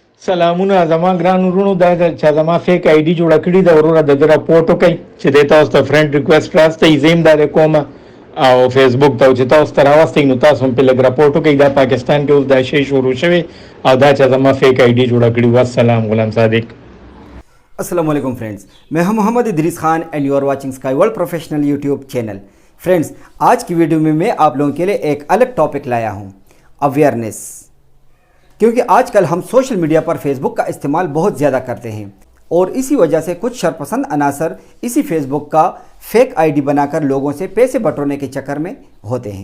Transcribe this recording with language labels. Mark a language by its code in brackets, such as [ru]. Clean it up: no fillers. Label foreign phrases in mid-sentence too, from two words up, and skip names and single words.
[ps] سلامونه زما ګران ورونو دا چې زما [en] fake ID [ps] جوړه کړې ده وروره د ده راپورټ وکئ چې دی تاسو ته [en] friend request [ps] راستئ زه هم دا کوم او فیسبوک ته چې تاسو ته راوستئ نو تاسو هم پرې لږ راپورټ وکئ دا پاکستان کې اوس دا شی شروع شوی او دا چې زما [en] fake ID [ps] جوړه کړې. والسلام غلام صادق. [ar] السلام علیکم [ur] فرینڈز، میں ہوں محمد ادریس خان [en] and you are watching Sky World Professional YouTube channel. [ur] فرینڈز، آج کی ویڈیو میں آپ لوگوں کے لیے ایک الگ ٹاپک لایا ہوں، اویئرنیس. کیونکہ آج کل ہم [en] social media [ur] پر فیس بک کا استعمال بہت زیادہ کرتے ہیں اور اسی وجہ سے کچھ شرپسند عناصر اسی فیس بک کا [en] fake ID [ur] بنا کر لوگوں سے پیسے بٹورنے کے چکر میں ہوتے ہیں.